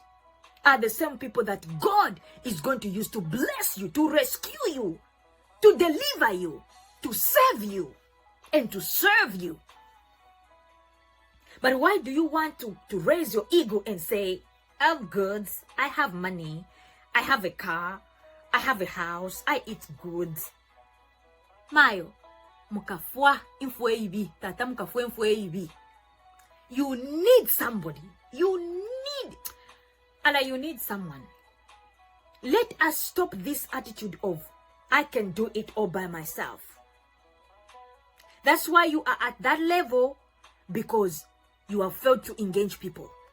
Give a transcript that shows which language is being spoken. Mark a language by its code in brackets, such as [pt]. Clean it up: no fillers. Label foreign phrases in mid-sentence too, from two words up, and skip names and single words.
[en] Are the same people that God is going to use to bless you, to rescue you, to deliver you, to save you, and to serve you. But why do you want to raise your ego and say, I have goods, I have money, I have a car, I have a house, I eat good. [bem] Mayo, mukafua infue ibi, tata mukafua infue ibi. [en] You need somebody. You need someone. Let us stop this attitude of, I can do it all by myself. That's why you are at that level, because you have failed to engage people.